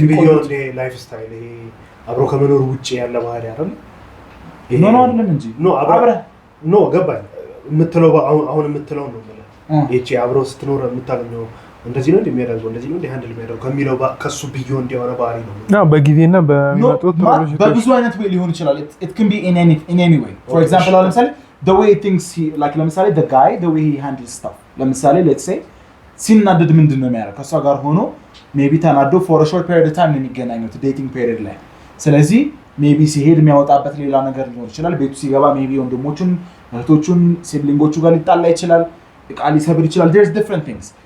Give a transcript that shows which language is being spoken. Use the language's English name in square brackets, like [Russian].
[English] ቢዮንድ ላይፍ ስታይል [Amharic] ይሄ አብሮ ከመኖር ውጪ ያለ ባህሪ አይደል? ኖ አይደለም እንጂ ኖ ገባኝ የምትለው አሁን የምትለው ነው ማለት እቺ አብሮ ስትኖር የምታገኘው እንደዚህ ነው እንደሚያደርገው እንደዚህ ነው ሃንድል የሚያደርገው ከሚለው ከሱ ቢዮንድ የሆነ ባህሪ ነው። በጊዜና በሚመጡት በብዙ አይነት ወይ ሊሆን ይችላል። [English] it can be in any way. For example [Amharic] ለምሳሌ [English] the way things like [Amharic] ለምሳሌ [English] the guy the way he handles stuff [Amharic] ለምሳሌ [English] let's say [Amharic] ሲናደድ ምንድነው የሚያደርገው ከሷ ጋር ሆኖ ሜቢ ተናዶ [English] for a short period of time [Amharic] የሚገናኙት ዴቲንግ ፔሪድ ላይ። ስለዚህ ሜቢ ሲሄድ የሚያወጣበት ሌላ ነገር ሊሆን ይችላል። ቤቱ ሲገባ ሜቢ ወንድሞቹን እህቶቹን ሲብሊንጎቹ ጋር ሊጣላ ይችላል፣ እቃ ሊሰብር ይችላል። [English] there's different things.